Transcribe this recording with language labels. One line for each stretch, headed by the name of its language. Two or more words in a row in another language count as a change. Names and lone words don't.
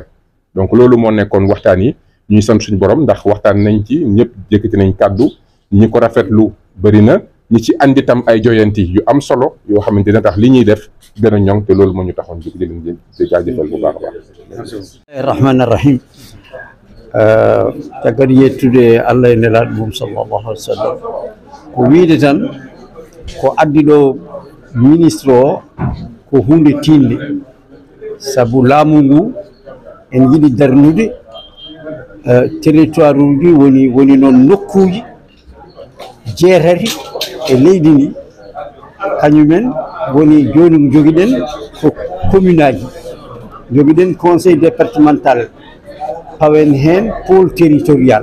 Wolof: donc loolu moo nekkoon waxtaan yi. ñuy sant suñu borom ndax waxtaan nañ ci, ñëpp jëkkati nañ kàddu, ñi ko rafetlu bëri na, ñi ci andi tam ay joyanti yu am solo yoo xamante ne tax li ñuy def gën a ñoŋ te loolu moo ñu taxoon jóg di leen jaajëfal bu baax a baax.
Arabic: رحمن رحيم.
Fula: caggal yettude Allah e nelaɗo mum
Arabic: صلى الله عليه وسلم
Fula: ko wiide tan ko addi ɗo ministre o ko hunde tinde sabu laamu ngu en yiɗi darnude territoire uji woni noon nokkuji jeetati e leydi ndi kañumen woni joni joguiɗen ko commune aji, joguiɗen
French: conseil départemental,
Fula: pawen hen
French: pôle territorial.